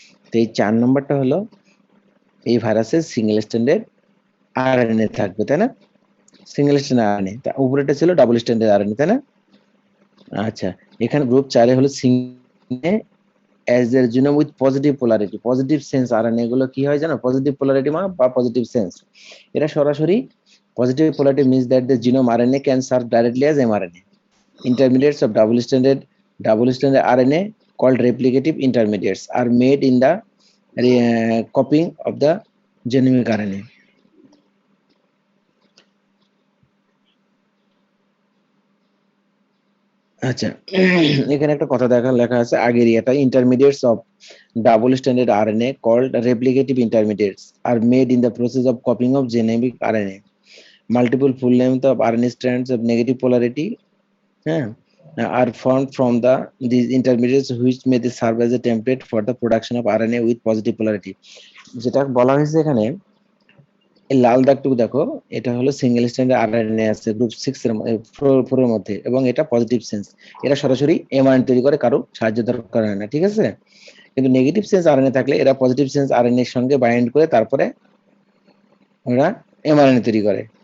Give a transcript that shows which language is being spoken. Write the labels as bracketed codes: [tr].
[bn] তো এই 4 নম্বরটা হলো এই ভাইরাসের সিঙ্গেল স্ট্যান্ডার্ড আরএনএ থাকবে, তাই না? সিঙ্গেল স্ট্যান্ড আরএনএ, তা উপরেটা ছিল ডাবল স্ট্যান্ডার্ড আরএনএ, তাই না? আচ্ছা, এখানে গ্রুপ 4 এ হলো single [en] as their genome with positive polarity, [bn] positive sense RNA গুলো কি হয় জানো? পজিটিভ পোলারিটি বা পজিটিভ সেন্স, এটা সরাসরি positive polarity [en] means that the genome RNA can serve directly as mRNA। Intermediates of double stranded RNA called replicative intermediates are made in the copying of the genomic RNA। [bn] আচ্ছা, এখানে একটা কথা লেখা আছে আগের এটা, [en] intermediates of double stranded RNA called replicative intermediates are made in the process of copying of genomic RNA। Multiple full length of RNA strands of negative polarity are formed from these intermediates which may serve as a template for the production of RNA with positive polarity। [bn] যেটা বলা হয়েছে এখানে এই লাল দাগটুকু দেখো, এটা হলো single stand RNA আছে group 6 এর 4 এর মধ্যে, এবং এটা পজিটিভ সেন্স, এরা সরাসরি এমআরএনএ তৈরি করে, কারো সাহায্য দরকার হয় না, ঠিক আছে? কিন্তু নেগেটিভ সেন্স আরএনএ থাকলে এরা পজিটিভ সেন্স আরএনএ এর সঙ্গে বাইন্ড করে তারপরে ওরা এমআরএনএ তৈরি করে।